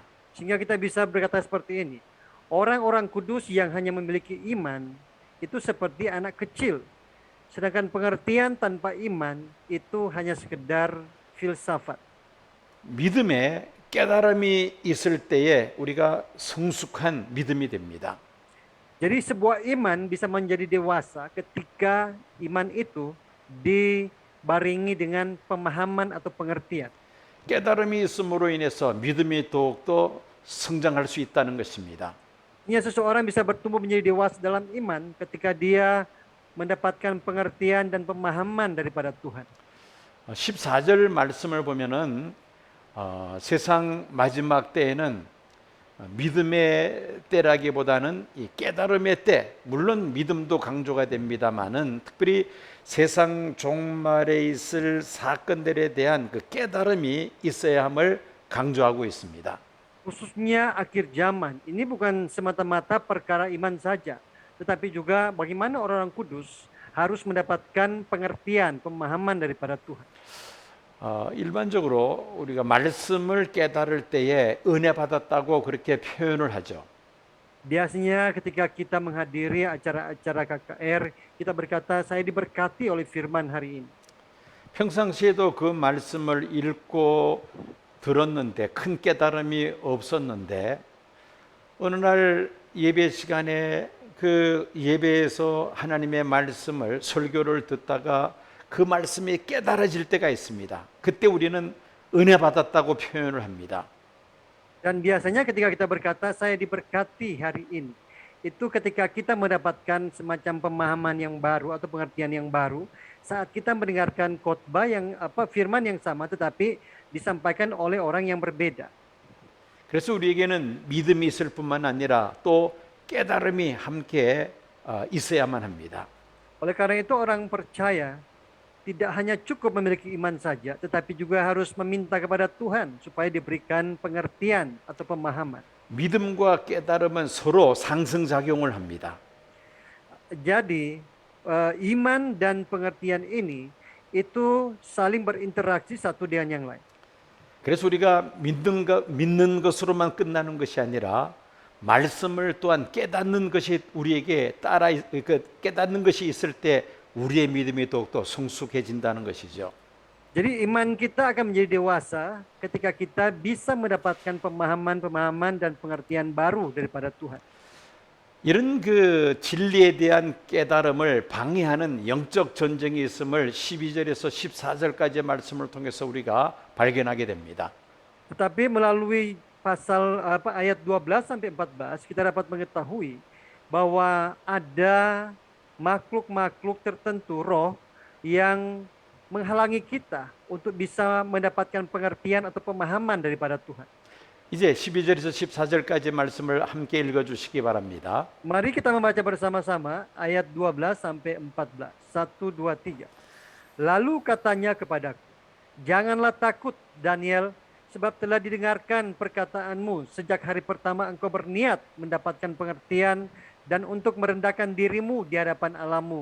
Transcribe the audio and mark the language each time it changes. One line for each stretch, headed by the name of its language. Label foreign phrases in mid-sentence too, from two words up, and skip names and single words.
Indonesian: Sehingga kita bisa berkata seperti ini. Orang-orang kudus yang hanya memiliki iman itu seperti anak kecil. Sedangkan pengertian tanpa iman itu hanya sekedar filsafat.
Korean: 믿음에 깨달음이 있을 때에 우리가 성숙한 믿음이 됩니다.
Indonesian: Jadi sebuah iman bisa menjadi dewasa ketika iman itu dibaringi dengan pemahaman atau pengertian.
Korean: 깨달음이 있음으로 인해서 믿음이 더욱더 성장할 수 있다는 것입니다.
Indonesian: Artinya seseorang bisa bertumbuh menjadi dewasa dalam iman ketika dia mendapatkan pengertian dan pemahaman daripada Tuhan.
Korean: 14절 말씀을 보면은 세상 마지막 때에는 믿음의 때라기보다는 이 깨달음의 때, 물론 믿음도 강조가 됩니다만은 특별히 세상 종말에 있을 사건들에 대한 그 깨달음이 있어야 함을 강조하고 있습니다.
Indonesian: Khususnya akhir zaman, ini bukan semata-mata perkara iman saja, tetapi juga bagaimana orang-orang kudus harus mendapatkan pengertian, pemahaman daripada Tuhan.
Korean: 일반적으로 우리가 말씀을 깨달을 때에 은혜 받았다고 그렇게 표현을 하죠.
Indonesian: Biasanya ketika kita menghadiri acara-acara KKR, kita berkata, saya diberkati oleh firman hari ini.
Korean: 평상시에도 그 말씀을 읽고 들었는데 큰 깨달음이 없었는데 어느 날 예배 시간에 그 예배에서 하나님의 말씀을 설교를 듣다가 그 말씀이 깨달아질 때가 있습니다. 그때 우리는 은혜 받았다고 표현을 합니다.
Indonesian: Dan biasanya ketika kita berkata, saya diberkati hari ini, itu ketika kita mendapatkan semacam pemahaman yang baru atau pengertian yang baru saat kita mendengarkan khotbah yang firman yang sama tetapi disampaikan oleh orang yang berbeda.
Korean: 그래서 우리에게는 믿음이 있을 뿐만 아니라 또 깨달음이 함께 있어야만 합니다.
Indonesian: Oleh karena itu orang percaya tidak hanya cukup memiliki iman saja, tetapi juga harus meminta kepada Tuhan supaya diberikan pengertian atau pemahaman.
Korean: 믿음과 깨달음은 서로 상승작용을 합니다.
Indonesian: Jadi iman dan pengertian ini itu saling berinteraksi satu dengan yang lain.
Korean: 그래서 우리가 믿는 것으로만 끝나는 것이 아니라 말씀을 또한 깨닫는 것이 우리에게 깨닫는 것이 있을 때 우리의 믿음이 더욱더 성숙해진다는 것이죠.
Indonesian: Jadi iman kita akan menjadi dewasa ketika kita bisa mendapatkan pemahaman-pemahaman dan pengertian baru daripada Tuhan.
Korean: 이런 그 진리에 대한 깨달음을 방해하는 영적 전쟁이 있음을 12절에서 14절까지의 말씀을 통해서 우리가 발견하게 됩니다.
Indonesian: Tetapi melalui pasal ayat 12 sampai 14 kita dapat mengetahui bahwa ada makhluk-makhluk tertentu, roh, yang menghalangi kita untuk bisa mendapatkan pengertian atau pemahaman daripada Tuhan.
Korean: 이제 12절에서 14절까지 말씀을 함께 읽어 주시기 바랍니다.
Indonesian: Mari kita membaca bersama-sama ayat 12 sampai 14. 1, 2, 3. Lalu katanya kepadaku, janganlah takut Daniel, sebab telah didengarkan perkataanmu sejak hari pertama engkau berniat mendapatkan pengertian dan untuk merendahkan dirimu di hadapan Allahmu.